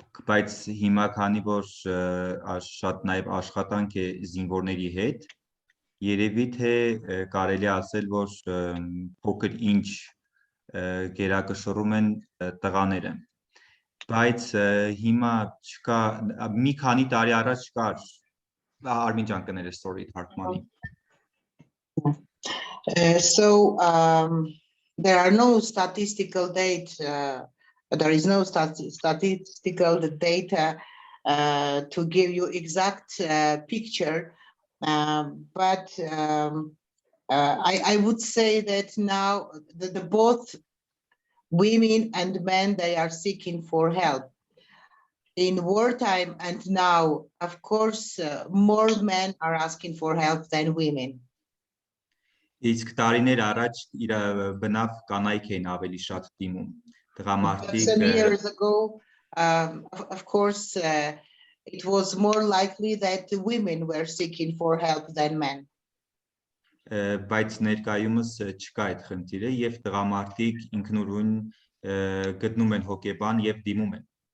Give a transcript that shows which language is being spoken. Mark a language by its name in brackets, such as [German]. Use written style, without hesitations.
[Armenian] բայց հիմա քանի որ շատ նաև աշխատանք է զինվորների հետ, երևի թե կարելի ասել, որ փոքր ինչ գերակշռում են տղաները, բայց հիմա չկա, մի քանի տարի առաջ կար, Արմին ջան կներես, [English] sorry, [Armenian] թարգմանի. [English] So there are no statistical data, there is no statistical data to give you exact picture, but I would say that now the both women and men, they are seeking for help. In wartime and now, of course, more men are asking for help than women. [Armenian] Իսկ տարիներ առաջ իր բնավ կանայք էին ավելի շատ դիմում, տղամարդիկ. [English] Some years ago, of course, it was more likely that women were seeking for help than men. [Armenian] Բայց ներկայումս չկա այդ խնդիրը եւ տղամարդիկ ինքնուրույն գտնում են հոգեբան եւ դիմում են.